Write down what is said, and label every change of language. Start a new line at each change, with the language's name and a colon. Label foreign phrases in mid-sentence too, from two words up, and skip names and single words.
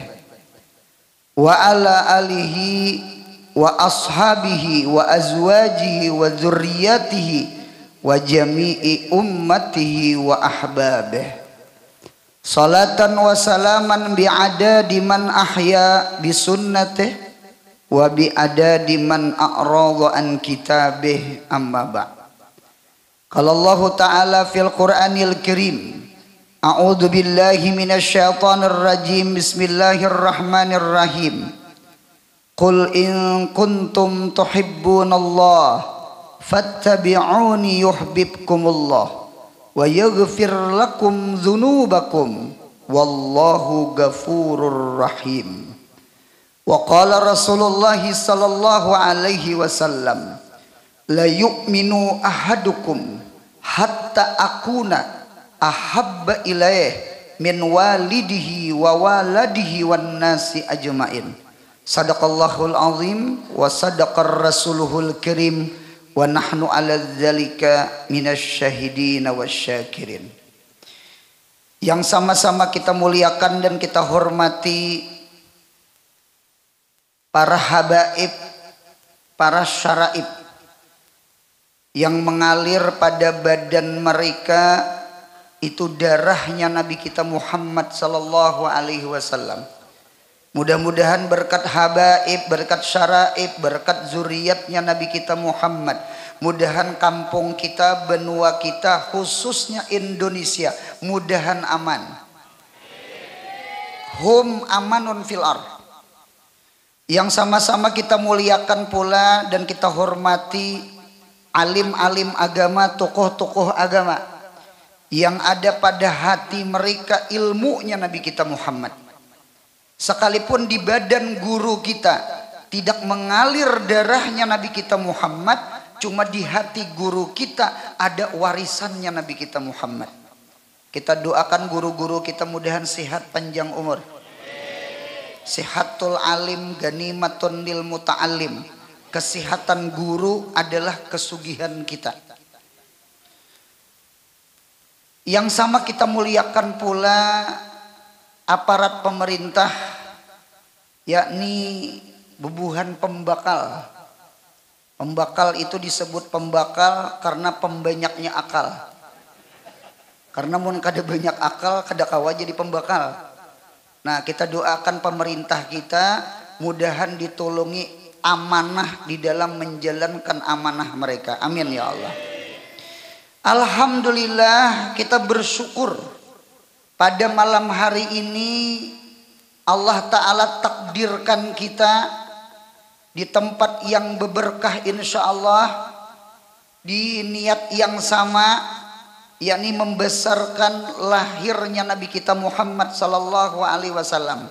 Arabic: وعلى آله وأصحابه وأزواجه وذريته وجميع أمته وأحبابه صلاة وسلاما بعدد من أحيا بسنته وبعدد من أعرض عن كتابه أما بعد. قال الله تعالى في القرآن الكريم أعوذ بالله من الشيطان الرجيم بسم الله الرحمن الرحيم قل إن كنتم تحبون الله فاتبعوني يحببكم الله ويغفر لكم ذنوبكم والله غفور رحيم. وقال رسول الله صلى الله عليه وسلم لا يؤمن أحدكم حتى أكون أحب إليه من والده وولده والناس أجمعين. صدق الله العظيم وصدق رسوله الكريم ونحن على ذلك من الشاهدين والشاكرين.
Indonesian: Yang sama-sama kita muliakan dan kita hormati para habaib, para syaraib yang mengalir pada badan mereka itu darahnya Nabi kita Muhammad
Arabic: صلى الله عليه وسلم.
Indonesian: Mudah-mudahan berkat habaib, berkat syaraib, berkat zuriatnya Nabi kita Muhammad, mudahan kampung kita, benua kita, khususnya Indonesia, mudahan aman.
Arabic: هم أمان في الأرض.
Indonesian: Yang sama-sama kita muliakan pula dan kita hormati alim-alim agama, tokoh-tokoh agama yang ada pada hati mereka ilmunya Nabi kita Muhammad. Sekalipun di badan guru kita tidak mengalir darahnya Nabi kita Muhammad, cuma di hati guru kita ada warisannya Nabi kita Muhammad. Kita doakan guru-guru kita mudahan sehat panjang umur.
Arabic: صحة العالم غنيمة للمتعلم.
Indonesian: Kesehatan guru adalah kesugihan kita. Yang sama kita muliakan pula aparat pemerintah, yakni bubuhan pembakal. Pembakal itu disebut pembakal karena pembanyaknya akal.
Banjar: Karena mun kada banyak akal kada kawa jadi pembakal.
Indonesian: Nah, kita doakan pemerintah kita mudahan ditolongi amanah di dalam menjalankan amanah mereka.
Arabic: آمين يا الله.
Indonesian: Alhamdulillah, kita bersyukur pada malam hari ini
Arabic: الله تعالى
Indonesian: takdirkan kita di tempat yang berberkah
Arabic: إن شاء الله,
Indonesian: di niat yang sama, yakni membesarkan lahirnya Nabi kita Muhammad
Arabic: صلى الله عليه وسلم.